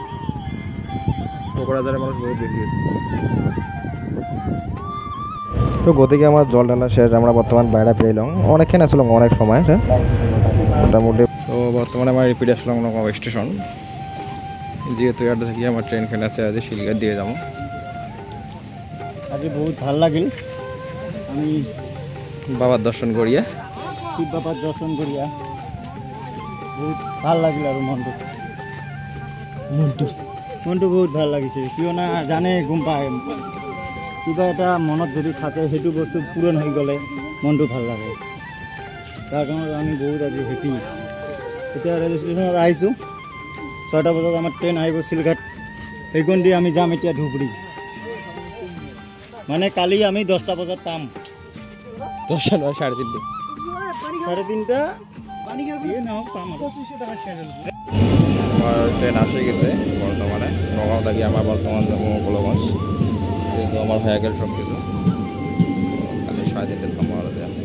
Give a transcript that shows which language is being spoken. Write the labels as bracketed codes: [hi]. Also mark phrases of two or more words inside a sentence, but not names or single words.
[bn] কোকড়াঝাড়ের মানুষ বহুত বেশি হচ্ছে। তো গতিকে আমার জল ঢালা শেষ, আমরা বর্তমান বাইরে পেলাম অনেকক্ষণ আসলাম, অনেক সময় মোটামুটি। তো বর্তমানে আমার রিপিট আসলাম নগাঁও স্টেশন, যেহেতু এটা থেকে আমার ট্রেন খেলে আছে আজ শিলঘাট দিয়ে যাবো। [as] আজি বহুত ভাল লাগিল, আমি বাবার দর্শন করিয়া, শিৱ বাবাৰ দৰ্শন কৰিয়া বহুত ভাল লাগিল আৰু মনটো বহুত ভাল লাগিছে। কিয়না জানে গম পায় কিবা এটা মনত যদি থাকে সেইটো বস্তু পূৰণ হৈ গ'লে মনটো ভাল লাগে। তাৰ কাৰণে আমি বহুত আজি হেপী। এতিয়া ৰেল ষ্টেচনত আহিছোঁ, 6টা বজাত আমাৰ ট্ৰেইন আহিব শিলঘাট, সেইখন দি আমি যাম এতিয়া ধুবুৰী। মানে কালি আমি 10টা বজাত পাম। 10টা নয় 3:30। 3:30 পাম। [bn] আমার ট্রেন আসে গেছে বর্তমানে নগাঁও থেকে, আমার বর্তমান যাবো গোলগঞ্জ, যেহেতু আমার হয়ে গেল সব কিছু, খালি 3:30 থামার আছে।